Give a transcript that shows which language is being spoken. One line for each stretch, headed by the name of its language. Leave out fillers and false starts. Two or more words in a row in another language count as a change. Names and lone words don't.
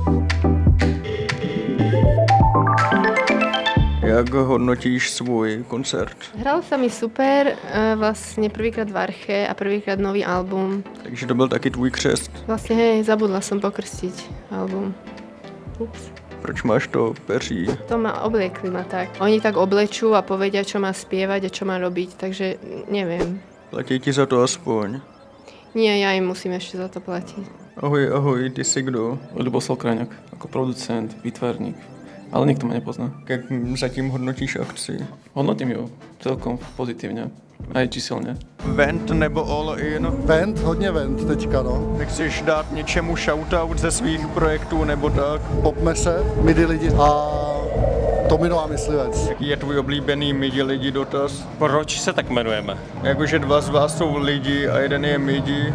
Czech: Jak hodnotíš svůj koncert? Hralo se mi super, vlastně prvýkrát v Arche a prvýkrát nový album. Takže to byl taky tvůj křest.
Slovak: Vlastně hej, zabudla jsem pokrstit album. Ups.
Czech: Proč máš to peří?
Slovak: To ma obliekli ma tak. Oni tak oblečú a povedia, čo má spievať a čo má robiť, takže neviem.
Czech: Platí ti za to aspoň?
Slovak: Nie, ja im musím ešte za to platiť.
Czech: Ahoj, ty si kdo?
Slovak: Ľuboslav Kraňák, ako producent, výtvarník, ale nikto ma nepozná.
Czech: Jak zatím hodnotíš akci?
Slovak: Hodnotím ju celkom pozitívne, aj číselne.
Czech: Vent nebo
English: all in?
Czech: Vent, hodně vent teďka, no. Nechceš dát něčemu shoutout ze svých projektů nebo tak? Popme se, midi lidi a Tomino a myslivec. Jaký je tvůj oblíbený midi lidi dotaz? Proč se tak jmenujeme? Jakože 2 z vás jsou lidi a jeden je midi.